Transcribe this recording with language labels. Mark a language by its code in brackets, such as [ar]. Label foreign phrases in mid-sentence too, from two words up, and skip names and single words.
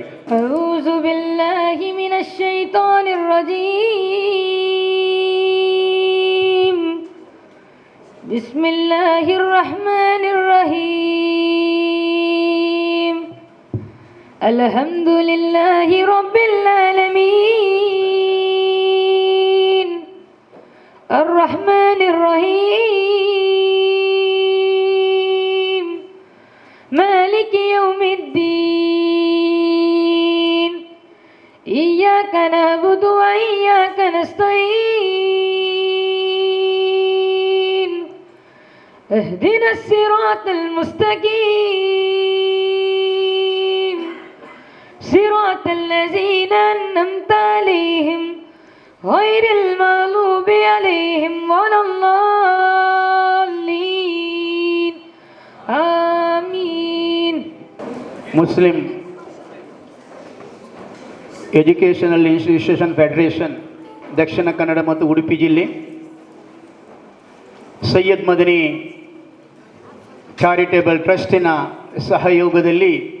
[ar] أعوذ بالله من الشيطان الرجيم. بسم الله الرحمن الرحيم. الحمد لله رب العالمين. الرحمن الرحيم مالك يوم الدين إياك نعبد وإياك نستعين اهدنا الصراط المستقيم صراط الذين أنعمت عليهم غير المغضوب عليهم ولا الضالين آمين. [kn] ಮುಸ್ಲಿಂ ಎಜುಕೇಷನಲ್ ಇನ್ಸ್ಟಿಟ್ಯೂಷನ್ ಫೆಡರೇಷನ್ ದಕ್ಷಿಣ ಕನ್ನಡ ಮತ್ತು ಉಡುಪಿ ಜಿಲ್ಲೆ ಸೈಯದ್ ಮದನಿ ಚಾರಿಟೇಬಲ್ ಟ್ರಸ್ಟಿನ ಸಹಯೋಗದಲ್ಲಿ